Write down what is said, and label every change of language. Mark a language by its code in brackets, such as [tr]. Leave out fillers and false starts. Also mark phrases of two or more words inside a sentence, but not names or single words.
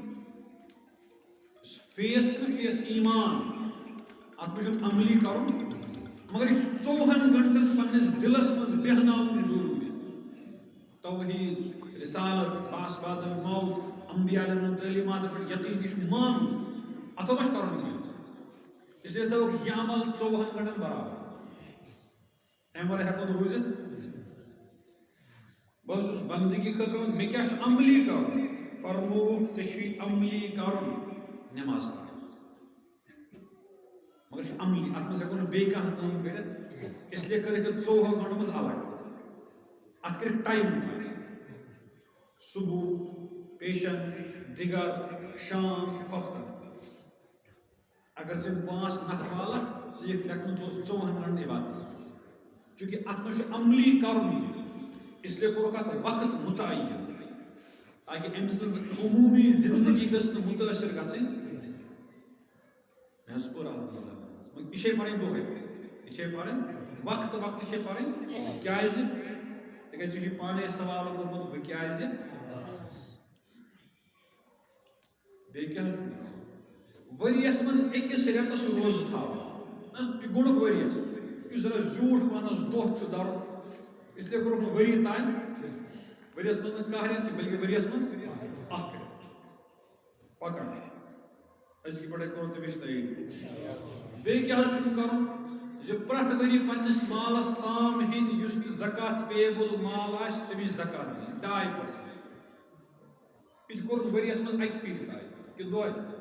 [ks] فیتھ چھُنہٕ فیتھ ایٖمان اتھ منٛز چھُنہٕ عملی کرُن مگر یہِ چھُ 24 گنٹن پننِس دلس منٛز بیہناوُن ضروٗری توحیٖد رسالت باسباد الموت انبیاء علیہم تعلیمات پٮ۪ٹھ یقیٖن یہِ چھُ مانُن اتھو ما چھُ کرُن کینٛہہ [ur] اس لیے [ks] تھوٚوُکھ یہِ عمل 24 گنٹن برابر امہِ ورٲے ہٮ۪کو نہٕ روٗزِتھ بہٕ حظ چھُس بندگی خٲطرٕ مےٚ کیٛاہ چھُ عملی کرُن فرمووُکھ ژےٚ چھُے عملی کرُن نٮ۪ماز پرٕنۍ مگر یہِ چھُ عملی اتھ منٛز ہٮ۪کو نہٕ بیٚیہِ کانٛہہ کٲم کٔرِتھ [ur] اس لیے [ks] کٔرِکھ یہِ 24 گنٹن منٛز الگ اتھ کٔرِکھ ٹایم صبح پیشن دِگر شام ہفتہٕ اگر ژٕ 5 نفر والکھ ژٕ یِکھ لیکھنہٕ ژٕ اوسُکھ 24 گنٹن عبادتس منٛز چوٗنٛکہِ اتھ منٛز چھُ عملی کرُن [ur] اس لیے [ks] کوٚرُکھ اتھ وقت مُتعین تاکہِ أمۍ سٕنٛز عموٗمی زندگی گٔژھ نہٕ مُتٲثر گژھٕنۍ مےٚ حظ پوٚر الحمدللہ یہِ چھے پرٕنۍ دۄہے یہِ چھے پرٕنۍ وقتہٕ وقتہٕ چھے پرٕنۍ کیٛازِ تِکیٛازِ ژےٚ چھُے پانے سوال کوٚرمُت بہٕ کیٛازِ بیٚیہِ کیٛاہ حظ چھُ ؤریَس منٛز أکِس رٮ۪تس روزٕ تھاوُن یہِ گوٚڈُکھ ؤریَس یُس زَن زیوٗٹھ پانس دۄہ چھُ دَرُن [ur] اس لیے [ks] کوٚرُکھ نہٕ ؤری تانۍ ؤریَس منٛز نہٕ کانٛہہ رٮ۪تھ بٔلکہِ ؤریَس منٛز اکھ رٮ۪تھ پکان أزکہِ پٮ۪ٹھے کوٚر تٔمِس تیٲری بیٚیہِ کیٛاہ حظ چھُم کرُن زِ پرٛٮ۪تھ ؤری پننِس مالس سام ہیٚنۍ یُس تہِ زکات پیبل مال آسہِ تٔمِس زکات دِنۍ 2% یہِ تہِ کوٚر ؤریَس منٛز اکہِ پھِرِ تانۍ کہِ دۄہے